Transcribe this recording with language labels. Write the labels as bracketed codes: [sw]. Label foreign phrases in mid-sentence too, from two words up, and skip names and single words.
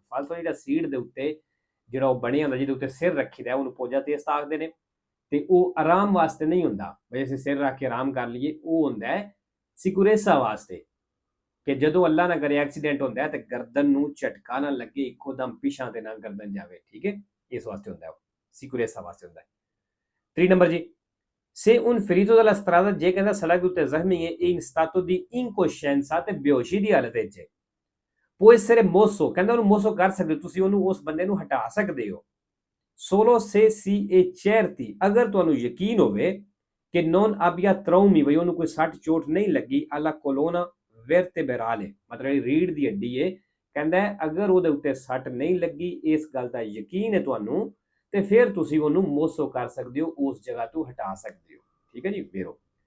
[pa] ਫਾਲਤੂ ਜਿਹੜਾ ਸੀਟ ਦੇ ਉੱਤੇ ਜਿਹੜਾ ਉਹ ਬਣਿਆ ਹੁੰਦਾ ਜਿਹਦੇ ਉੱਤੇ ਸਿਰ ਰੱਖੀਦਾ ਉਹਨੂੰ poggiatesta ਆਖਦੇ ਨੇ, ਤੇ ਉਹ ਆਰਾਮ ਵਾਸਤੇ ਨਹੀਂ ਹੁੰਦਾ ਬਈ ਅਸੀਂ ਸਿਰ ਰੱਖ ਕੇ ਆਰਾਮ ਕਰ ਲਈਏ, ਉਹ ਹੁੰਦਾ ਹੈ ਸਿਕਿਉਰੇਸਾ ਵਾਸਤੇ, ਕਿ ਜਦੋਂ ਅੱਲਾ ਨਾ ਕਰੇ ਐਕਸੀਡੈਂਟ ਹੁੰਦਾ ਹੈ ਤੇ ਗਰਦਨ ਨੂੰ ਝਟਕਾ ਨਾ ਲੱਗੇ, ਇੱਕੋ ਦਮ ਪਿਛਾਂ ਤੇ ਨਾ ਗਰਦਨ ਜਾਵੇ। ਠੀਕ ਹੈ, ਇਸ ਵਾਸਤੇ ਹੁੰਦਾ ਉਹ ਸਿਕਿਉਰੇਸਾ ਵਾਸਤੇ ਹੁੰਦਾ ਹੈ। 3 ਨੰਬਰ ਜੀ, [it] se un ferito dalla strada, [pa] ਜੇ ਕਹਿੰਦਾ ਸੜਕ ਉੱਤੇ ਜ਼ਖਮੀ ਹੈ, [it] in stato di incoscienza, [pa] ਤੇ ਬੇਹੋਸ਼ੀ ਦੀ ਹਾਲਤ ਵਿੱਚ [it] può essere mosso, [pa] ਕਹਿੰਦਾ ਉਹਨੂੰ ਮੋਸੋ ਕਰ ਸਕਦੇ ਹੋ ਤੁਸੀਂ, ਉਹਨੂੰ ਉਸ ਬੰਦੇ ਨੂੰ ਹਟਾ ਸਕਦੇ ਹੋ, [it] solo se si è certi, [pa] ਅਗਰ ਤੁਹਾਨੂੰ ਯਕੀਨ ਹੋਵੇ ਕਿ [it] non abbia traumi, [pa] ਬਈ ਉਹਨੂੰ ਕੋਈ ਸੱਟ ਚੋਟ ਨਹੀਂ ਲੱਗੀ, [it] alla colonna vertebrale, [pa] ਮਤਲਬ ਰੀੜ ਦੀ ਹੱਡੀ ਹੈ, ਕਹਿੰਦਾ ਅਗਰ ਉਹਦੇ ਉੱਤੇ ਸੱਟ ਨਹੀਂ ਲੱਗੀ, ਇਸ ਗੱਲ ਦਾ ਯਕੀਨ ਹੈ ਤੁਹਾਨੂੰ, ਤੇ ਫਿਰ ਤੁਸੀਂ ਉਹਨੂੰ ਮੋਸੋ ਕਰ ਸਕਦੇ ਹੋ, ਉਸ ਜਗ੍ਹਾ ਤੋਂ ਹਟਾ ਸਕਦੇ ਹੋ। ਠੀਕ ਹੈ ਜੀ, ਵੇਰੋ